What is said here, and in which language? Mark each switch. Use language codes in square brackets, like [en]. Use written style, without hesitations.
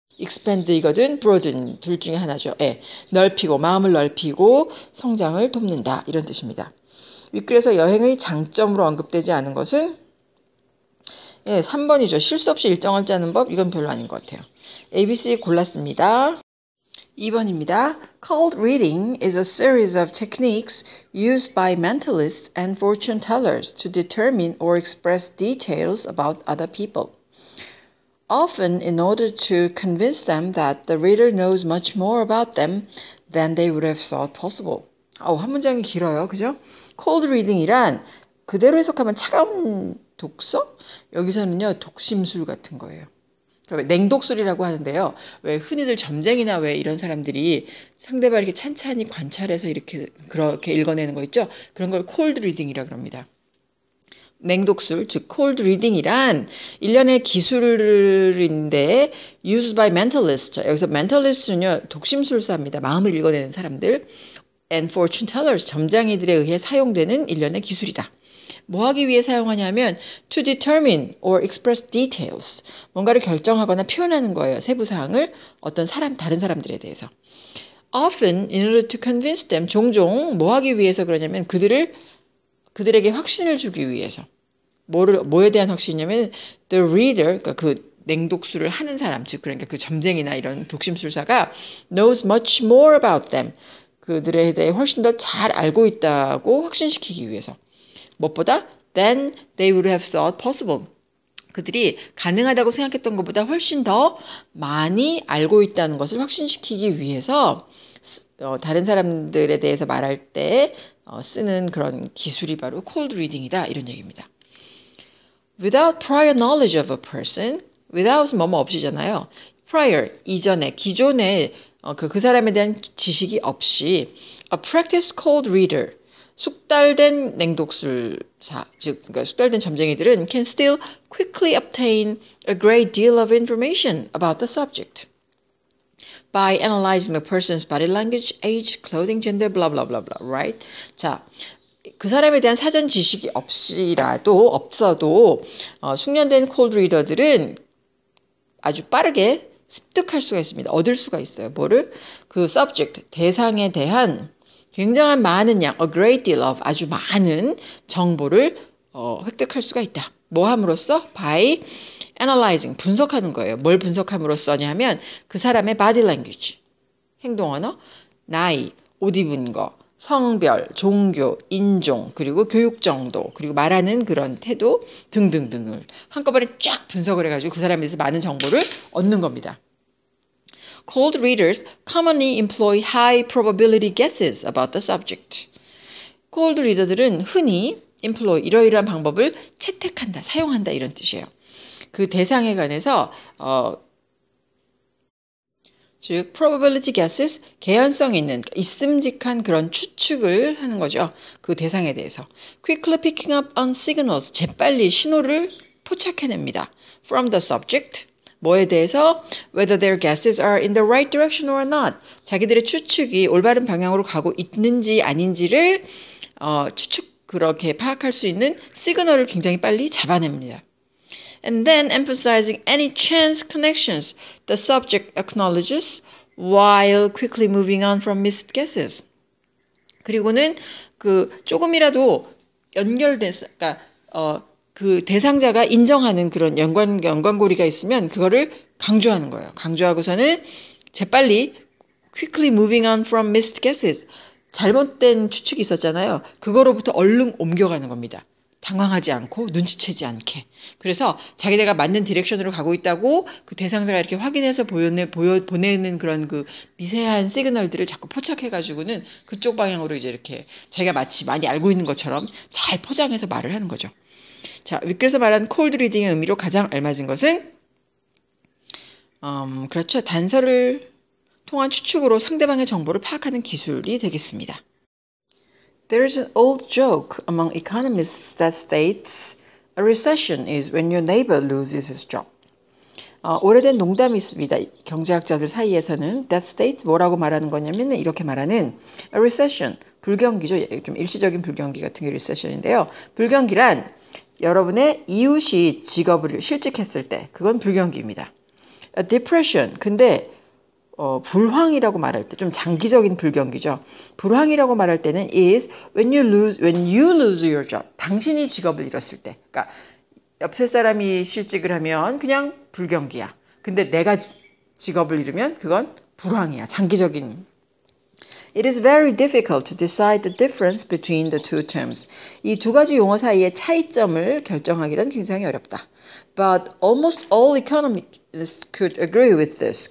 [ko] expand이거든 broaden 둘 중에 하나죠. 넓히고 마음을 넓히고 성장을 돕는다 이런 뜻입니다. 윗글에서 여행의 장점으로 언급되지 않은 것은 3번이죠. 실수 없이 일정을 짜는 법. 이건 별로 아닌 것 같아요. ABC 골랐습니다. 2번입니다. [en] Cold reading is a series of techniques used by mentalists and fortune tellers to determine or express details about other people. often in order to convince them that the reader knows much more about them than they would have thought possible. [ko] 한 문장이 길어요. 그죠? cold reading이란 그대로 해석하면 차가운 독서? 여기서는요, 독심술 같은 거예요. 그러니까 냉독술이라고 하는데요. 왜 흔히들 점쟁이나 왜 이런 사람들이 상대방을 이렇게 찬찬히 관찰해서 이렇게 그렇게 읽어내는 거 있죠? 그런 걸 cold reading이라고 합니다. 냉독술, 즉 cold reading이란 일련의 기술인데 [en] used by mentalists. [ko] 여기서 mentalist는요, 독심술사입니다. 마음을 읽어내는 사람들. [en] and fortune tellers, [ko] 점장이들에 의해 사용되는 일련의 기술이다. 뭐 하기 위해 사용하냐면 [en] to determine or express details. [ko] 뭔가를 결정하거나 표현하는 거예요. 세부 사항을 어떤 다른 사람들에 대해서. [en] often in order to convince them, [ko] 종종 뭐 하기 위해서 그러냐면 그들에게 확신을 주기 위해서. 뭐에 대한 확신이냐면 the reader, 그러니까 그 냉독술을 하는 사람, 즉 그러니까 그 점쟁이나 이런 독심술사가 [en] knows much more about them. [ko] 그들에 대해 훨씬 더 잘 알고 있다고 확신시키기 위해서. 무엇보다 [en] than they would have thought possible. [ko] 그들이 가능하다고 생각했던 것보다 훨씬 더 많이 알고 있다는 것을 확신시키기 위해서 다른 사람들에 대해서 말할 때 쓰는 그런 기술이 바로 cold reading이다, 이런 얘기입니다. [en] Without prior knowledge of a person, without [ko] 뭐뭐 없이잖아요. [en] prior, [ko] 이전에, 기존에 그 사람에 대한 지식이 없이 [en] a practiced cold reader, [ko] 숙달된 냉독술사, 즉 그러니까 숙달된 점쟁이들은 [en] can still quickly obtain a great deal of information about the subject by analyzing the person's body language, age, clothing, gender, blah blah blah blah, right? [ko] 자, 그 사람에 대한 사전 지식이 없어도 숙련된 cold reader들은 아주 빠르게 습득할 수가 있습니다. 얻을 수가 있어요. 뭐를? 그 subject, 대상에 대한 굉장한 많은 양, [en] a great deal of, [ko] 아주 많은 정보를 획득할 수가 있다. 뭐 함으로써? [en] by analyzing, [ko] 분석하는 거예요. 뭘 분석함으로써냐 하면 그 사람의 body language, 행동 언어, 나이, 옷 입은 거, 성별, 종교, 인종, 그리고 교육 정도, 그리고 말하는 그런 태도 등등등을 한꺼번에 쫙 분석을 해가지고 그 사람에 대해서 많은 정보를 얻는 겁니다. [en] Cold readers commonly employ high probability guesses about the subject. [ko] cold reader들은 흔히 employ, 이러이러한 방법을 채택한다, 사용한다, 이런 뜻이에요. 그 대상에 관해서 즉 probability guesses, 개연성 있는, 있음직한 그런 추측을 하는 거죠. 그 대상에 대해서. [en] quickly picking up on signals, [ko] 재빨리 신호를 포착해냅니다. [en] from the subject, [ko] 뭐에 대해서 [en] whether their guesses are in the right direction or not, [ko] 자기들의 추측이 올바른 방향으로 가고 있는지 아닌지를 그렇게 파악할 수 있는 시그널을 굉장히 빨리 잡아냅니다. [en] And then emphasizing any chance connections the subject acknowledges while quickly moving on from missed guesses. [ko] 그리고는 그 조금이라도 연결돼서, 그러니까 그 대상자가 인정하는 그런 연관고리가 있으면 그거를 강조하는 거예요. 강조하고서는 재빨리 [en] quickly moving on from missed guesses. [ko] 잘못된 추측이 있었잖아요. 그거로부터 얼른 옮겨가는 겁니다. 당황하지 않고 눈치채지 않게. 그래서 자기네가 맞는 디렉션으로 가고 있다고 그 대상자가 이렇게 확인해서 보내는 그런 그 미세한 시그널들을 자꾸 포착해가지고는 그쪽 방향으로 이제 이렇게 자기가 마치 많이 알고 있는 것처럼 잘 포장해서 말을 하는 거죠. 자, 윗글에서 말한 cold reading의 의미로 가장 알맞은 것은 그렇죠. 단서를 통한 추측으로 상대방의 정보를 파악하는 기술이 되겠습니다. [en] There is an old joke among economists that states a recession is when your neighbor loses his job. [ko] 오래된 농담이 있습니다. 경제학자들 사이에서는 [en] that states [ko] 뭐라고 말하는 거냐면 이렇게 말하는 a recession, 불경기죠. 좀 일시적인 불경기 같은 게 recession인데요. 불경기란 여러분의 이웃이 직업을 실직했을 때 그건 불경기입니다. A depression, 근데 불황이라고 말할 때 좀 장기적인 불경기죠. 불황이라고 말할 때는 [en] is when you lose your job. [ko] 당신이 직업을 잃었을 때. 그러니까 옆에 사람이 실직을 하면 그냥 불경기야. 근데 내가 직업을 잃으면 그건 불황이야. 장기적인. [en] It is very difficult to decide the difference between the two terms. [ko] 이 두 가지 용어 사이의 차이점을 결정하기는 굉장히 어렵다. [en] But almost all economists could agree with this.